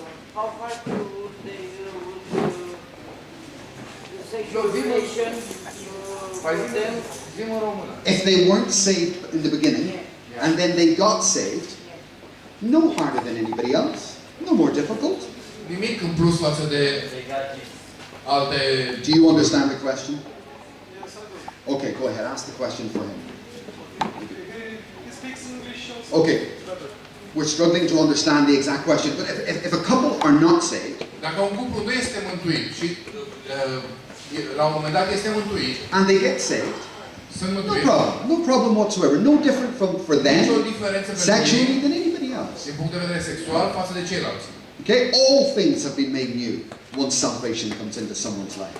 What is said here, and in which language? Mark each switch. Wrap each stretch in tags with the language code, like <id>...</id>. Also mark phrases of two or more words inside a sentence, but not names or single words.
<en>how far would they sexual relation for them? If they weren't saved in the beginning, and then they got saved, no harder than anybody else, no more difficult.</en> <ro>Nimic în plus față de alte...</ro> <en>Do you understand the question? Okay, go ahead, ask the question for him. He speaks English also. Okay, we're struggling to understand the exact question, but if a couple are not saved,</en> <ro>Dacă un cuplu nu este mântuit și la un moment dat este mântuit,</ro> <en>and they get saved,</en> <ro>sunt</ro> <en>no</en> <ro>mântuiți,</ro> <en>problem, no problem whatsoever, no different for them</en> <ro>nicio diferență pentru</ro> <en>sexually</en> <ro>ei</ro> <en>than anybody else.</en> <ro>din punct de vedere sexual față de ceilalți.</ro> <en>Okay, all things have been made new once salvation comes into someone's life.</en>